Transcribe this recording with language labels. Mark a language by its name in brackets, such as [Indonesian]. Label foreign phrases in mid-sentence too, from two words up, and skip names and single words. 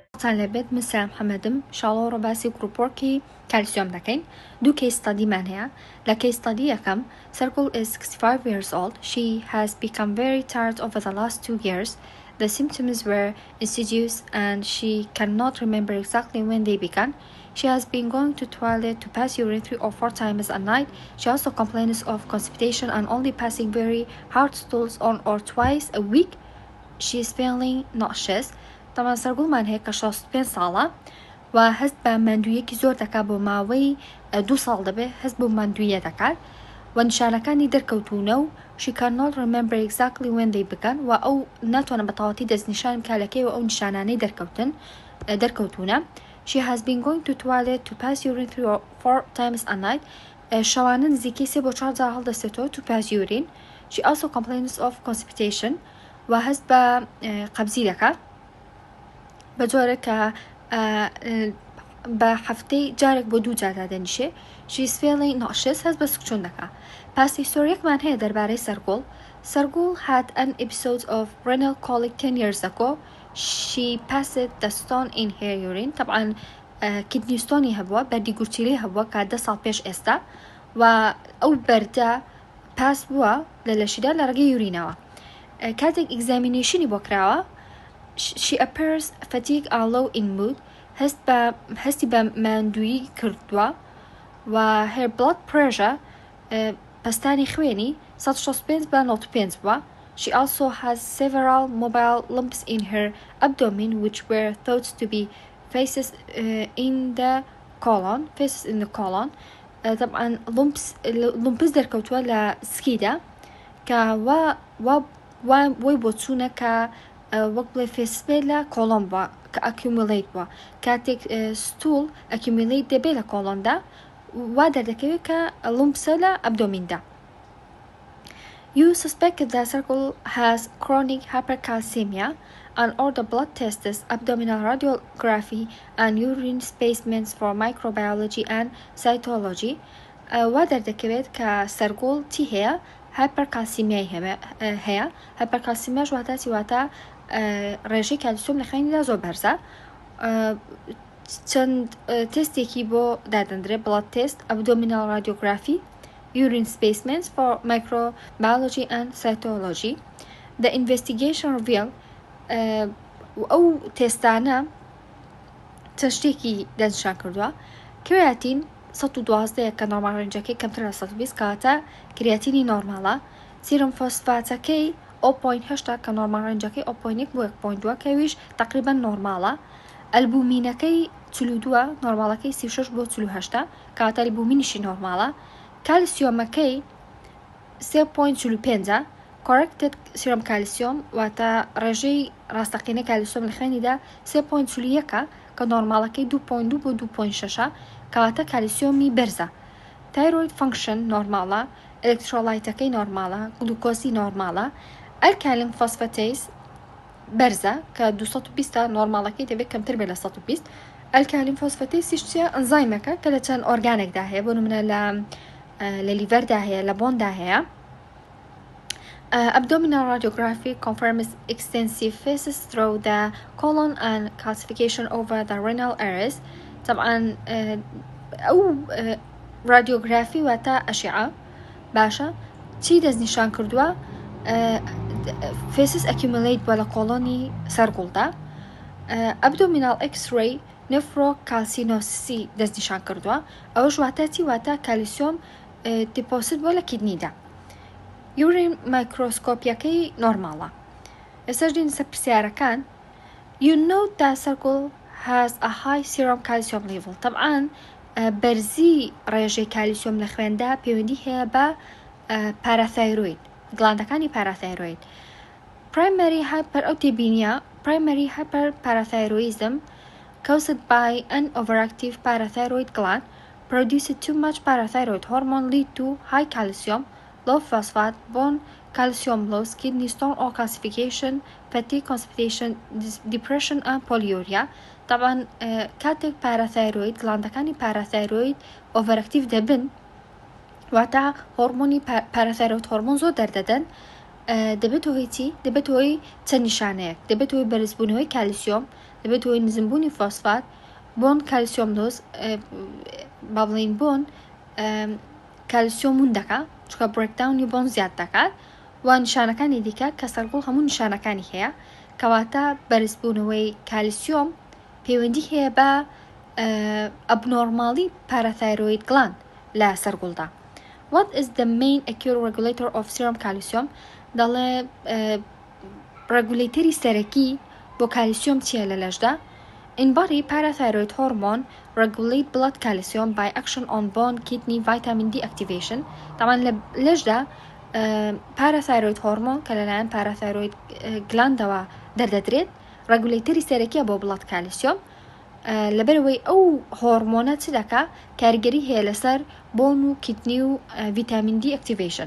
[Central Kurdish] خۆتان لەبێت من سلام حەمەدم شاڵۆ ڕۆباسی گروپۆرکی کالسیۆم دەکەین دوو کەیس ستادیمان هەیە لە کەیس ستادی یەکەم [English] Circle is 65 years old. She has become very tired over the last 2 years. The symptoms were insidious and she cannot remember exactly when they began. She has been going to toilet to pass urine 3 or 4 times a night. She also complains of constipation and only passing very hard stools on or twice a week. She is feeling nauseous. [Central Kurdish] طبعا سەرگوڵمان هەیە کە 65 ساڵە و هەست بە ماندوویەکی زۆر دەکات بۆ ماوەی 2 ساڵ دەبێت هەست بۆ ماندوویە دەکات و نیشانەکانی دەرکەوتونە و [English] she cannot remember exactly when they began [Central Kurdish] و ئەو ناتوانە بە تەواوەتی دەستنیشان کالەکەی و ئەو نیشانانەی دەرکەوتونە [English] she has been going to toilet to pass urine 3 or 4 times a night [Central Kurdish] شەوانە نزیکەی 3 بۆ 4 جار هەڵدەستێتەوە [English] to pass urine. She also complains of constipation [Central Kurdish] و هەست بە قەبزی دەکات بە جۆرە کە بە هەفتەی جارێک بۆ 2 جار دەنیشێ. [English] She is feeling nauseous [Central Kurdish] هەست بە سوکچوون دەکات. پاس هیستۆریەکمان هەیە دەربارەی سەرگوڵ [English] had an episode of renal colic 10 years ago. She passed the stone in her urine. [Central Kurdish] طبعا کیدنی ستۆنی هەبووە بەردی گورچیلی هەبووە کە 10 ساڵ پێش ئێستا و ئەو بەردە پاس بووە لە لەشیدا لە ڕێگەی یورینەوە. کاتێک ئیگزامینیشنی بۆ کراوە [English] she appears fatigued and low in mood. [Central Kurdish] هەستی بە ماندووی کردووە و [English] her blood pressure [Central Kurdish] پەستانی خوێنی 165 بە 95 بووە. [English] She also has several mobile lumps in her abdomen which were thought to be faces in the colon. [Central Kurdish] طبعا lumps دەرکەوتووە لە سکیدا کە وای بۆ چوونە کە وەک بڵێ فێسبێ لە کۆڵۆن بووە کە ئەکیومولیت بووە کاتێک ستول ئەکیومولیت دەبێت لە کۆڵۆندا وا دەردەکەوێت کە لومپسە لە ئەبدۆمیندا. [English] You suspect that Circle has chronic hypercalcemia and order blood tests, abdominal radiography and urine specimens for microbiology and cytology. [Central Kurdish] وا دەردەکەوێت کە سەرگوڵ چی هەیە؟ هایپەرکالسیمیای هەیە. هایپەرکالسیمیا واتە ڕێژەی کالسیۆم لە خوێنیدا زۆر بەرزە. چەند تستێکی بۆ دادەندرێت [English] blood test, abdominal radiography, urine specimens for microbiology and cytology. The investigation revealed [Central Kurdish] ئەو تێستانە چەند شتێکی دەنیشان کردووە. کریاتین 112 کە نۆرمال ڕێنجەکەی کەمتر لە 120 کاتە کریاتینی نۆرمالە. سیرم فۆسفاتەکەی 0.8 کە نۆرمال ڕێنجەکەی 0.1 بۆ 1.2 کەویش تقریبا نۆرمالە. ئەلبومینەکەی 42 نۆرمالەکەی 36 بۆ 48 کاتە ئەلبومینیشی نۆرمالە. کالسیۆمەکەی 3.45 [English] corrected serum calcium [Central Kurdish] واتە ڕێژەی ڕاستەقینە کالسیۆم لە خوێنیدا 3.41 کە نۆرمالەکەی 2.2 بۆ 2.6 کەواتە کالسیۆمی بەرزە. [English] thyroid function [Central Kurdish] نۆرمالە، ئەلکترۆلایتەکەی نۆرمالە، گلوکۆزی نۆرمالە. [English] alkaline phosphatase [Central Kurdish] بەرزە کە 220 نۆرمالەکەی دەبێت کەمتر بێت لە 120. [English] alkaline phosphatase [Central Kurdish] چیە؟ ئەنزایمەکە کە لە چەند ئۆرگانێکدا هەیە بۆ نمونە لە لیڤەردا هەیە لە بۆندا هەیە. [English] Abdominal radiography confirms extensive phases through the colon and calcification over the renal areas. [Central Kurdish] طبعا ئەو رادیۆگرافی واتە ئەشعە باشە چی دەستنیشان کردووە؟ فێسس ئەکیومولیت بووە لە کۆڵۆنی سەرگوڵدا. ئەبدۆمینال ئەکسڕێی نێفرۆکالسینۆسی دەستنیشان کردووە. ئەوەش واتە چی؟ واتە کالیسیۆم دیپۆسیت بووە لە کیدنیدا. یورین مایکرۆسکۆپیەکەی نۆرمالە. ئێستاش دێین سەر پرسیارەکان. [English] You know that Circle has a high serum calcium level. [Central Kurdish] طبعا بەرزی ڕێژەی کالیسیۆم لە خوێندا پەیوەندی هەیە بە پاراثایرۆید گڵاندەکانی پاراثایرۆید. [English] primary hyperparathyroidism caused by an overactive parathyroid gland produced too much parathyroid hormone lead to high calcium, low phosphate, bone calcium loss, kidney stone or calcification, fatigue, constipation, depression and polyuria. [Central Kurdish] طبعا کاتێک پاراثایرۆید گڵاندەکانی پاراثایرۆید ئۆڤەرەکتیڤ دەبن واتە هۆرمۆنی [English] parathyroid hormone [Central Kurdish] زۆر دەردەدەن دەبێت هۆی چی؟ دەبێت هۆی چەند نیشانەیەک دەبێت هۆی بەرزبوونەوەی کالیسیۆم دەبێت هۆی نزمبوونی فۆسفات [English] bone calcium loss [Central Kurdish] با بڵین [English] bone calcium [Central Kurdish] ون دەکا چکە برێکداونی بۆن زیاد دەکات و نیشانەکانی دیکە کە سەرگوڵ هەموو نیشانەکانی هەیە کەواتە بەرزبوونەوەی کالسیۆم پەیوەندی هەیە بە ئەبنۆرماڵی [English] parathyroid gland [Central Kurdish] لە سەرگوڵدا. [English] What is the main acute regulator of serum calcium؟ [Central Kurdish] دەڵێ ڕگولیتەری سەرەکی بۆ کالسیۆم چیە لە لەشدا؟ [English] In body, parathyroid hormone regulate blood calcium by action on bone, kidney, vitamin D activation. [Central Kurdish] طبعا لەشدا [English] parathyroid hormone [Central Kurdish] کە لەلایەن [English] parathyroid gland [Central Kurdish] ەوە دەردەدرێت ڕگولیتەری سەرەکیە بۆ [English] blood calcium [Central Kurdish] لەبەرەوەی ئەو هۆرمۆنە چ دەکا کارگەری هەیە لەسەر بۆن و کیدنی و [English] vitamin D activation.